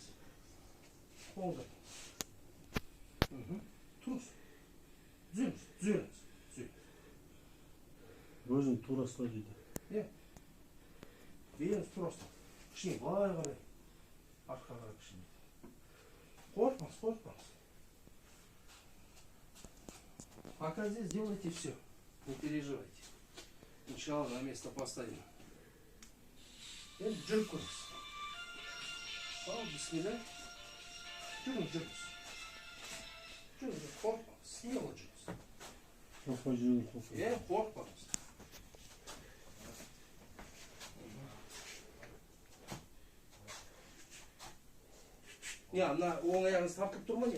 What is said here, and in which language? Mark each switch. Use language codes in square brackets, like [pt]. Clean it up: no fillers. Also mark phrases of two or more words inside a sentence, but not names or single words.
[kk] Қолда. Тұрыңыз. Түзеліңіз. Өзің тура ұста дейді. Беліңіз тура ұста. Кішкене былай қарай. Артқа қарай кішкене. Қорықпаңыз. [ru] Пока здесь делайте все. Не переживайте. Сначала на место поставим. [kk] Енді жүріп көріңіз. Сау, бисмилля. Жүріңіз. Қорықпаңыз. Смело жүріңіз. Қорықпай жүріңіз. Қорықпаңыз. Ана оң аяғыңыз тартып тұр ма не?